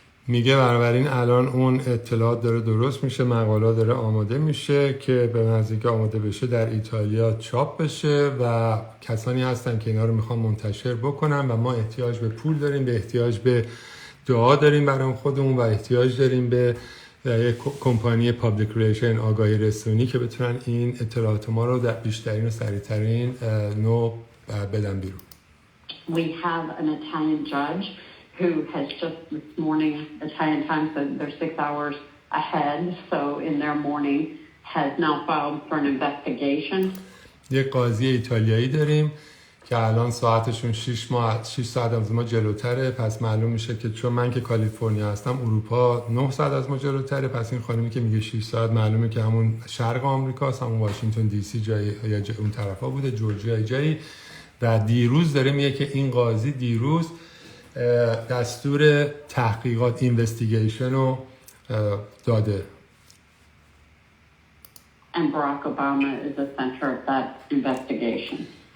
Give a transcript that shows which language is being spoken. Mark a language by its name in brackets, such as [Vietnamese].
[Persian] میگه بنابراین الان اون اطلاعات داره درست میشه، مقالات داره آماده میشه که به نزدیک آماده بشه در ایتالیا چاپ بشه و کسانی هستن که اینا رو میخوان منتشر بکنن و ما احتیاج به پول داریم، به احتیاج به دعا داریم برای خودمون و احتیاج داریم به یک کمپانی پابلیک ریلیشن، آگاهی رسانی که بتونن این اطلاعات ما رو در بیشترین و سریعترین نوع بدن بیرون. [English] We have an Italian judge who has just this morning, Italian time, so they're 6 hours ahead, so in their morning, has now filed for an investigation. [Persian] یک قاضی ایتالیایی داریم که الان ساعتشون 6 ساعت از ما جلوتره، پس معلوم میشه که چون من که کالیفرنیا هستم اروپا 9 ساعت از ما جلوتره، پس این خانمی که میگه 6 ساعت معلومه که همون شرق آمریکاست، همون واشنگتن دی سی جایی یا اون طرفا بوده، جورجیا جایی. و دیروز داره میگه که این قاضی دیروز دستور تحقیقات اینوستیگیشن رو داده. [English] And Barack Obama is the center of that investigation.